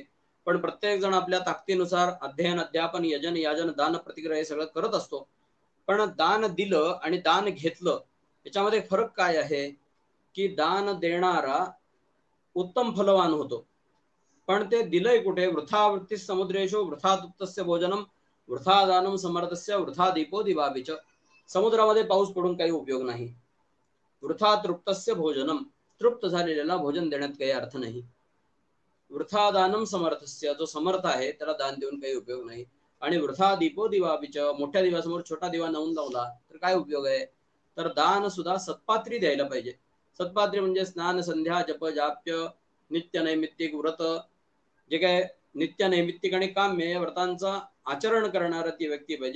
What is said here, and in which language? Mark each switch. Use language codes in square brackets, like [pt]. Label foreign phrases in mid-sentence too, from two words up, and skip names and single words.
[mr] पण प्रत्येक जण आपल्या ताकदीनुसार अध्ययन, अध्यापन, यजन, याजन, दान, प्रतिग्रह हे सगळं करत असतो. पण दान दिलं आणि दान घेतलं याच्यामध्ये फरक काय आहे की दान देणारा उत्तम फलवान होतो, पण ते दिलंय कुठे? [sa] वृथा वृत्ती समुद्रेशो वृथा तृप्तस्य भोजनम वृथा दानम समर्थस्य वृथा दीपो दिवाबिच. [mr] समुद्रामध्ये पाऊस पडून काही उपयोग नाही. [sa] वृथा तृप्तस्य भोजनम, [mr] तृप्त झालेल्याला भोजन देण्यात काही अर्थ नाही. [sa] वृथा दानम समर्थस्य, [mr] जो समर्थ आहे त्याला दान देऊन काही उपयोग नाही. आणि [sa] वृथा दीपो दिवाबिच, [mr] मोठ्या दिव्यासमोर छोटा दिवा लावून लावला तर काय उपयोग आहे? तर दान सुद्धा सत्पात्री द्यायला पाहिजे. सत्पात्री म्हणजे स्नान, संध्या, जप, जाप्य, नित्य नैमित्तिक व्रत, जे काय नित्य नैमित्तिक आणि काम्य या व्रतांचा आचरण करणारा ती व्यक्ती पाहिजे.